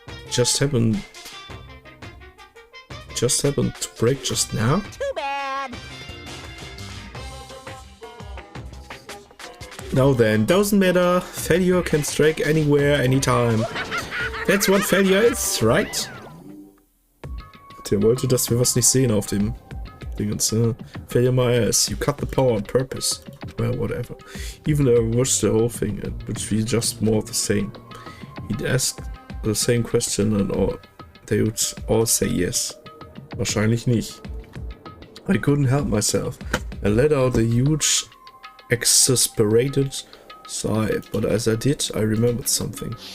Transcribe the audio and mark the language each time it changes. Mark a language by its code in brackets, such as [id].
[en] Just happened to break just now? Too bad. Now then, doesn't matter. Failure can strike anywhere, anytime. That's what failure is, right? [de] Der wollte, dass wir was nicht sehen auf dem Dingens. [en] Failure my ass. You cut the power on purpose. Well, whatever. Even though I watched the whole thing, it would be just more of the same. He'd ask the same question and they would all say yes. [de] Wahrscheinlich nicht. [en] I couldn't help myself. I let out a huge, exasperated sigh, but as I did, I remembered something.